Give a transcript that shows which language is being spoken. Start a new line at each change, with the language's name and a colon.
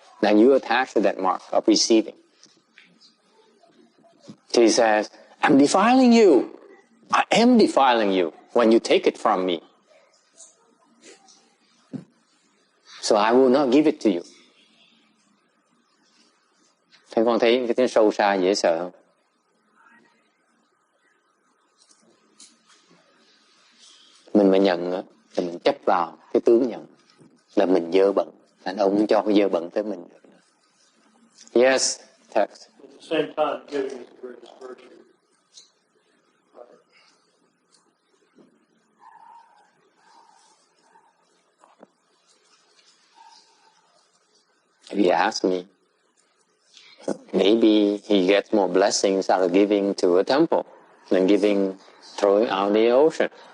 English: Then you attach to that mark of receiving. So he says, I'm defiling you. I am defiling you when you take it from me. So I will not give it to you.
Vietnamese: Thế con thấy cái tiếng sâu xa dễ sợ không? Mình mà nhận thì mình chấp vào cái tướng nhận là mình dơ bẩn. Thành ông không cho cái dơ bẩn tới mình được.
English: Yes, text. At the same time, giving is the greatest virtue. If you ask me, maybe he gets more blessings out of giving to a temple than throwing out in the ocean.